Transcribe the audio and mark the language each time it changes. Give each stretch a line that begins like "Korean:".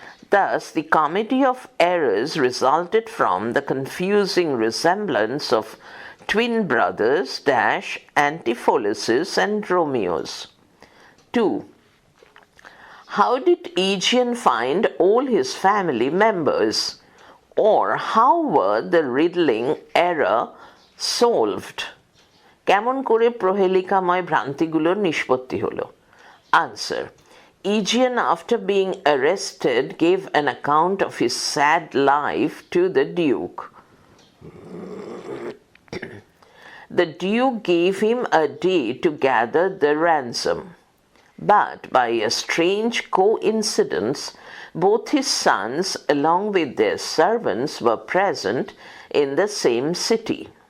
English: Thus, the comedy of errors resulted from the confusing resemblance of twin brothers, Antipholuses and Dromios. 2. How did Aegeon find all his family members? Or how were the riddling error solved?
Bangla: কেমন করে প্রহেলিকাময় ভ্রান্তিগুলোর নিষ্পত্তি হলো?
English: Answer. Aegeon, after being arrested, gave an account of his sad life to the Duke. The Duke gave him a day to gather the ransom. But by a strange coincidence, both his sons, along with their servants, were present in the same city.